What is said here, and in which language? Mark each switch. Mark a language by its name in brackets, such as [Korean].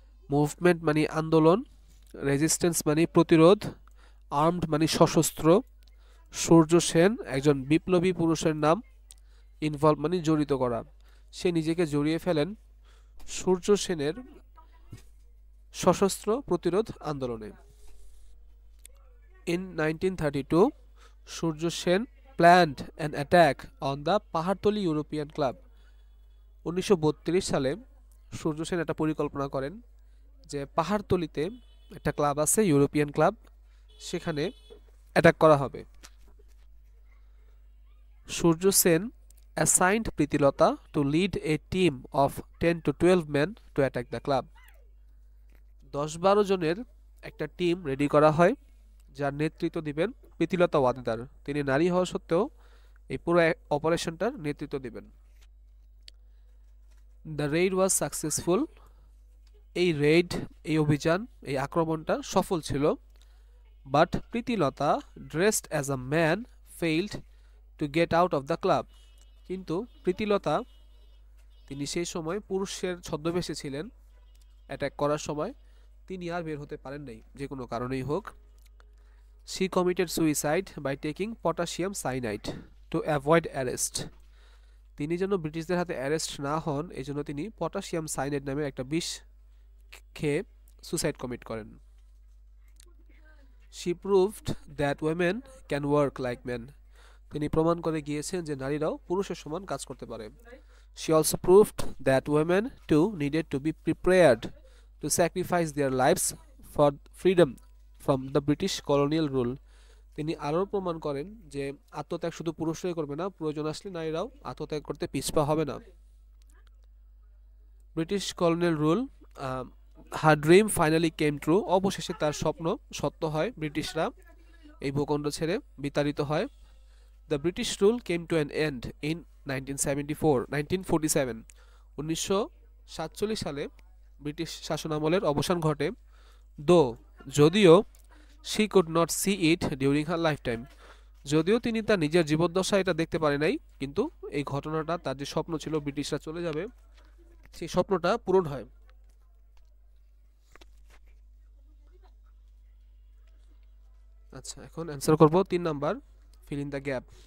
[Bangla] Movement মানে আন্দোলন, resistance মানে প্রতিরোধ, আর্মড মানে সশস্ত্র। সূর্য সেন একজন বিপ্লবী পুরুষের নাম, ইনভলভ মানে জড়িত করা। সে নিজেকে জড়িয়ে ফেলেন সূর্য সেনের সশস্ত্র প্রতিরোধ আন্দোলনে। [English] In 1932, Surya Sen planned an attack on the Pahartali European club. [Bangla] 1932 সালে সূর্য সেন একটা পরিকল্পনা করেন যে পাহাড়তলিতে একটা ক্লাব আছে, ইউরোপিয়ান ক্লাব, সেখানে অ্যাটাক করা হবে। [English] Surya Sen assigned Pritilata to lead a team of 10 to 12 men to attack the club। [Bangla] 10-12 জনের একটা টিম রেডি করা হয়, যার নেতৃত্ব দিবেন প্রীতিলতা ওয়াদেদার। তিনি নারী হওয়া সত্ত্বেও এই পুরো অপারেশনটার নেতৃত্ব দিবেন। [English] The raid was successful. [Bangla] এই রেইড, এই অভিযান, এই আক্রমণটা সফল ছিল। [English] But Pritilata dressed as a man failed to get out of the club. [Bangla] কিন্তু প্রীতিলতা, তিনি সেই সময় পুরুষের ছদ্মবেশে ছিলেন অ্যাটাক করার সময়, তিনি আর বের হতে পারেন নাই, যে কোনো কারণেই হোক। [English] She committed suicide by taking potassium cyanide to avoid arrest। [Bangla] তিনি যেন ব্রিটিশদের হাতে অ্যারেস্ট না হন, এই জন্য তিনি পটাশিয়াম সাইনাইড নামে একটা বিষ খেয়ে সুসাইড কমিট করেন। [English] She proved that women can work like men। [Bangla] তিনি প্রমাণ করে গিয়েছেন যে নারীরাও পুরুষের সমান কাজ করতে পারে। [English] She also proved that women too needed to be prepared to sacrifice their lives for freedom from the British colonial rule। [Bangla] তিনি আরও প্রমাণ করেন যে আত্মত্যাগ শুধু পুরুষরাই করবে না, প্রয়োজন আসলে নারীরাও আত্মত্যাগ করতে পিছপা হবে না। [English] British colonial rule, her dream finally came true. [Bangla] অবশেষে তার স্বপ্ন সত্য হয়, ব্রিটিশরা এই ভূখণ্ড ছেড়ে বিতাড়িত হয়। [English] The British rule came to an end in 1947। [Bangla] 1947 সালে ব্রিটিশ শাসনামলের অবসান ঘটে। [English] যদিও she could not see it during her lifetime। [Bangla] যদিও তিনি তার নিজের জীবদ্দশায় এটা দেখতে পারে নাই, কিন্তু এই ঘটনাটা, তার যে স্বপ্ন ছিল ব্রিটিশরা চলে যাবে, সেই স্বপ্নটা পূরণ হয়। আচ্ছা, এখন অ্যান্সার করব 3 number, [English] Fill in the gap.